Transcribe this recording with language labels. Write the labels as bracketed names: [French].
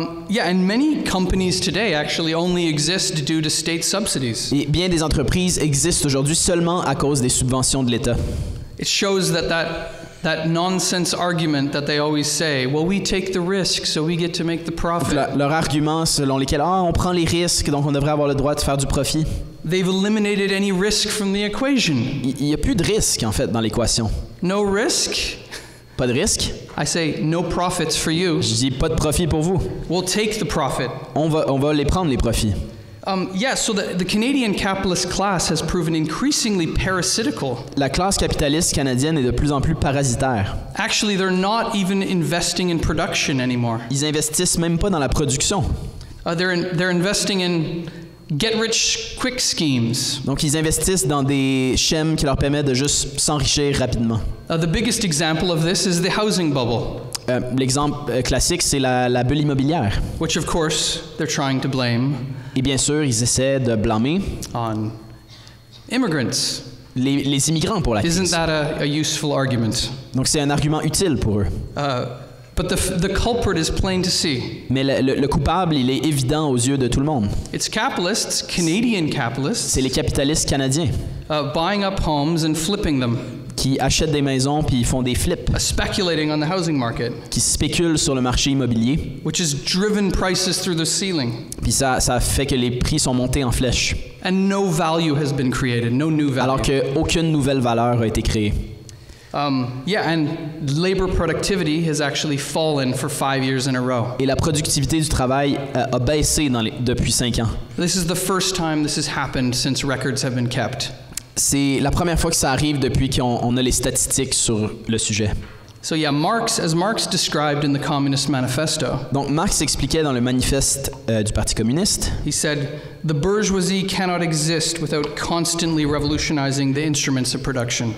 [English] Yeah, and many companies today actually only exist due to state subsidies. [French] Et bien des entreprises existent aujourd'hui seulement à cause des subventions de l'État. [English] It shows that nonsense argument that they always say, well, we take the risk, so we get to make the [French] Donc, [English] profit. [French] leur argument selon lesquels on prend les risques, donc on devrait avoir le droit de faire du profit. [English] They've eliminated any risk from the equation. [French] Il n'y a plus de risque en fait dans l'équation. [English] No risk? [French] Pas de risque. [English] I say no profits for you. [French] Je dis pas de profit pour vous. [English] We'll take the profit. [French] On va les prendre les profits. [English] Yeah, so the Canadian capitalist class has proven increasingly parasitical. [French] La classe capitaliste canadienne est de plus en plus parasitaire. [English] Actually, they're not even investing in production anymore. [French] Ils investissent même pas dans la production. [English] They're investing in get-rich-quick schemes. [French] Donc ils investissent dans des schèmes qui leur permettent de juste s'enrichir rapidement. [English] The biggest example of this is the housing bubble. [French] L'exemple classique, c'est la bulle immobilière. [English] Which, of course, they're trying to blame [French] Et bien sûr, ils essaient de blâmer [English] on immigrants. [French] les immigrants pour la [English] Isn't [French] crise. [English] that a useful argument? [French] Donc c'est un argument utile pour eux. [English] But the culprit is plain to see. [French] Mais le coupable, il est évident aux yeux de tout le monde. [English] It's capitalists, Canadian capitalists, [French] C'est les capitalistes canadiens [English] buying up homes and flipping them, [French] qui achètent des maisons puis ils font des flips, [English] speculating on the housing market, [French] qui spéculent sur le marché immobilier. [English] which has driven prices through the ceiling. [French] Puis ça fait que les prix sont montés en flèche, [English] And no value has been created, no new value. [French] alors qu'aucune nouvelle valeur a été créée. [English] Yeah, and labor productivity has actually fallen for 5 years in a row. [French] Et la productivité du travail a baissé depuis 5 ans. [English] This is the first time this has happened since records have been kept. [French] C'est la première fois que ça arrive depuis qu'on a les statistiques sur le sujet. [English] So yeah, as Marx described in the Communist Manifesto, [French] Donc Marx expliquait dans le manifeste du Parti communiste, [English] he said, the bourgeoisie cannot exist without constantly revolutionizing the instruments of production.